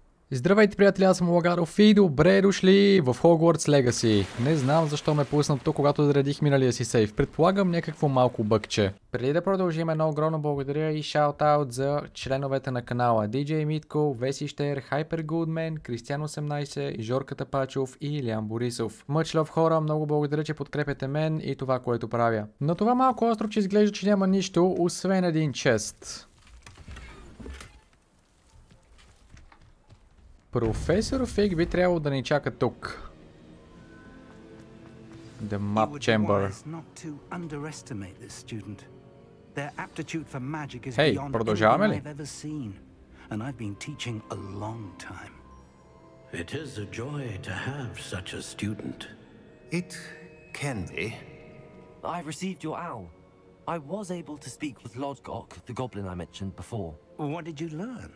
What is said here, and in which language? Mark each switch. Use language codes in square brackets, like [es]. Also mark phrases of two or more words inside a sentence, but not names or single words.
[bg] Здравейте, приятели, аз съм Лагадов и добре дошли в Hogwarts Legacy. Не знам защо ме пусна тук, когато заредих миналия си сейф. Предполагам някакво малко бъгче. Преди да продължим, едно огромно благодаря и шаут-аут за членовете на канала. DJ Митко, Веси Штер, Hyper Goodman, Кристиан 18, Жорката Пачов и Илян Борисов. [en] Much love, [bg] хора, много благодаря, че подкрепяте мен и това, което правя. На това малко островче изглежда, че няма нищо, освен един чест. Професор Фиг би трябвало да ни чака тук. [en] The Map Chamber. [bg] Хей, продължаваме ли? [en] It is a joy to have such a student. It can be. I received your owl. I was able to speak with Lagadov, the goblin I mentioned before. What did you learn?